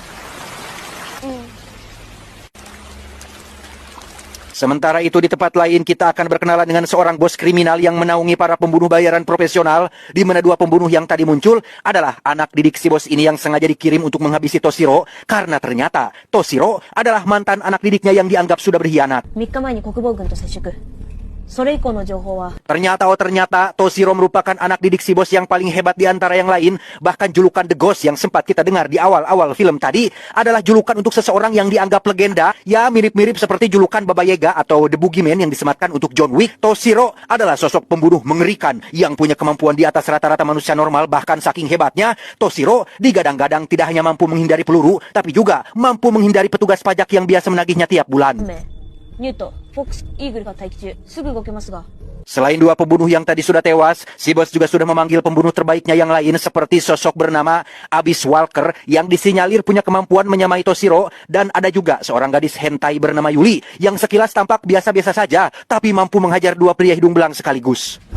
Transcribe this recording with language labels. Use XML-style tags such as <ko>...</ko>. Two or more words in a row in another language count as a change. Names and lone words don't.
<id>Sementara itu di tempat lain kita akan berkenalan dengan seorang bos kriminal yang menaungi para pembunuh bayaran profesional, di mana dua pembunuh yang tadi muncul adalah anak didik si bos ini yang sengaja dikirim untuk menghabisi Toshiro, karena ternyata Toshiro adalah mantan anak didiknya yang dianggap sudah berkhianat.</id> <ja>それ以降の情報は</ja> <id>Ternyata Toshiro merupakan anak didik si bos yang paling hebat di antara yang lain. Bahkan julukan The Ghost yang sempat kita dengar di awal-awal film tadi adalah julukan untuk seseorang yang dianggap legenda. Ya mirip-mirip seperti julukan Baba Yaga atau The Boogeyman yang disematkan untuk John Wick. Toshiro adalah sosok pembunuh mengerikan yang punya kemampuan di atas rata-rata manusia normal. Bahkan saking hebatnya, Toshiro digadang-gadang tidak hanya mampu menghindari peluru, tapi juga mampu menghindari petugas pajak yang biasa menagihnya tiap bulan.</id> <ja>ニュート、フォックス、イーグルが待機中、すぐ動けますが。</ja> <id>Selain dua pembunuh yang tadi sudah tewas, si bos juga sudah memanggil pembunuh terbaiknya yang lain seperti sosok bernama Abyss Walker yang disinyalir punya kemampuan menyamai Toshiro, dan ada juga seorang gadis hentai bernama Yuli yang sekilas tampak biasa-biasa saja tapi mampu menghajar dua pria hidung belang sekaligus.</id>